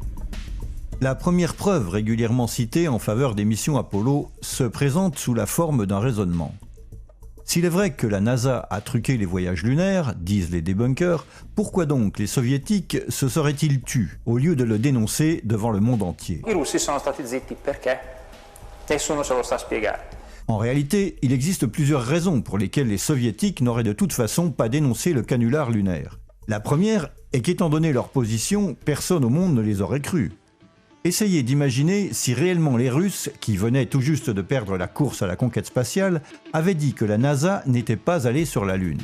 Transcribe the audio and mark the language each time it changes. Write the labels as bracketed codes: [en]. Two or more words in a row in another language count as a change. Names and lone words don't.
[fr] La première preuve régulièrement citée en faveur des missions Apollo se présente sous la forme d'un raisonnement. S'il est vrai que la NASA a truqué les voyages lunaires, disent les débunkers, pourquoi donc les soviétiques se seraient-ils tus au lieu de le dénoncer devant le monde entier? [it] I russi sono stati zitti perché? Nessuno se lo sa spiegare. [fr] En réalité, il existe plusieurs raisons pour lesquelles les soviétiques n'auraient de toute façon pas dénoncé le canular lunaire. La première est qu'étant donné leur position, personne au monde ne les aurait crus. Essayez d'imaginer si réellement les Russes, qui venaient tout juste de perdre la course à la conquête spatiale, avaient dit que la NASA n'était pas allée sur la Lune.